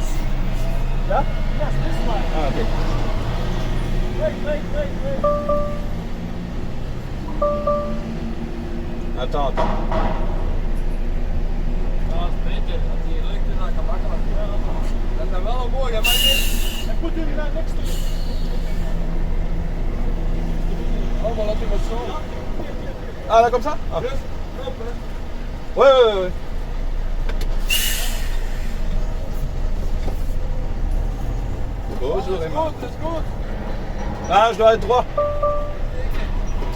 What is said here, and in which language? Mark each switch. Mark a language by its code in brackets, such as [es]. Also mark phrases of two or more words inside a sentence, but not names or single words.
[fr] Là? [en] Yes, this one. Ah, ok. Wait. [fr] Attends. [nl] Ja, dat is beter. Als die lukt, dan kan makkelijk. Dat is wel een mooie, maar niet. [en] En put him next to it. [nl] Oh, maar laat hem maar zo. [fr] Ah, là comme ça? Ah. [en] Yes, hop, hè. [fr] Ouais. Bonjour, [nl] Dat is goed, dat is goed. [fr] Ah, je dois être droit.